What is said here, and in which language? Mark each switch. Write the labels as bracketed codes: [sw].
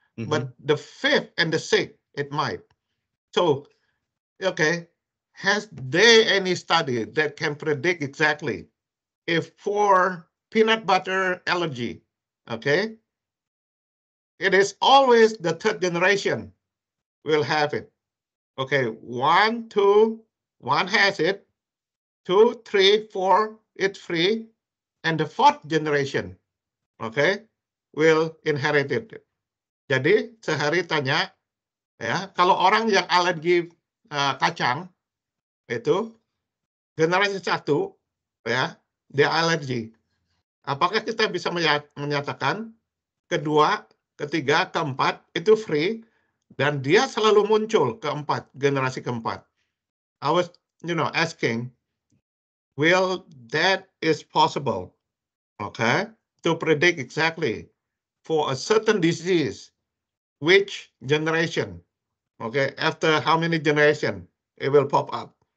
[en] But the fifth and the sixth, it might. So, okay, has there any study that can predict exactly if for peanut butter allergy, okay, it is always the third generation will have it. Okay, 1, 2, 1 has it, 2, 3, 4, it's free, and the fourth generation, okay, will inherit it. [id] Jadi sehari tanya, ya, kalau orang yang alergi kacang itu generasi 1, ya, [en] the allergy. [id] Apakah kita bisa menyatakan kedua, ketiga, keempat itu free dan dia selalu muncul keempat, generasi keempat. [en] I was, asking, will that is possible, okay, to predict exactly for a certain disease, which generation, okay, after how many generation it will pop up.